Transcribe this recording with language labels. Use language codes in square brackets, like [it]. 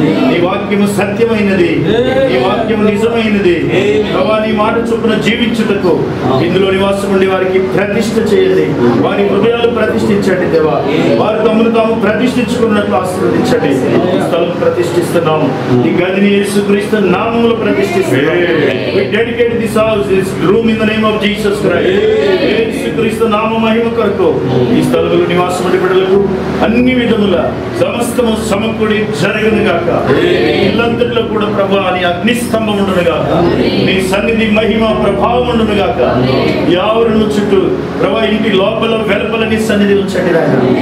[te] నీ వాక్యము సత్యమైనది, నీ వాక్యము నిజమైనది. ప్రభా, నీ మాట చొప్పున జీవించుటకు ఇందులో నివాసం ఉండే వారికి ప్రతిష్ఠ చేయండి. వారి హృదయాలు ప్రతిష్ఠించండి దేవా. వారు తమను తాము ప్రతిష్ఠించుకున్నట్లు ఆశీర్వదించండి. ఈ స్థలం ప్రతిష్ఠిస్తున్నాము. ఈ గదిని యేసుక్రీస్తు నామములో ప్రతిష్ఠిస్తున్నాము. [en] We dedicate this house, this room in the name of Jesus Christ. [te] యేసుక్రీస్తు నామ మహిమ కొరకు ఈ స్థలంలో నివాసం ఉండే బిడ్డలకు అన్ని విధముల సమస్తము సమకూడి జరగను గాక. ఇల్లంతట్లో కూడా ప్రభా నీ అగ్నిస్తంభం ఉండును గాక. నీ సన్నిధి మహిమ ప్రభావం ఉండును గాక. యావరును చుట్టూ ప్రభా, ఇంటి లోపల వెలుపల నీ సన్నిధి ఉంచండి నాయన.